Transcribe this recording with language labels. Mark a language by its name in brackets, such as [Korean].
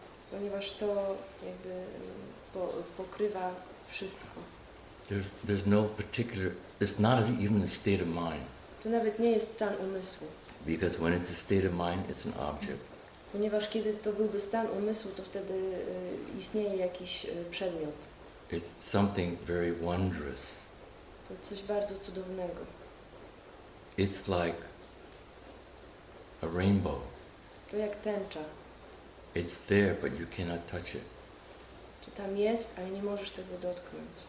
[Polish] Ponieważ to jakby pokrywa wszystko. [English] There's no particular, it's not even a state of mind. [Polish] To nawet nie jest stan umysłu. [English] Because when it's a state of mind, it's an object. [Polish] Ponieważ kiedy to byłby stan umysłu, to wtedy istnieje jakiś przedmiot. [English] It's something very wondrous. [Polish] To coś bardzo cudownego. [English] It's like a rainbow. [Polish] To jak tęcza. [English] It's there, but you cannot touch it. [Polish] To tam jest, ale nie możesz tego dotknąć.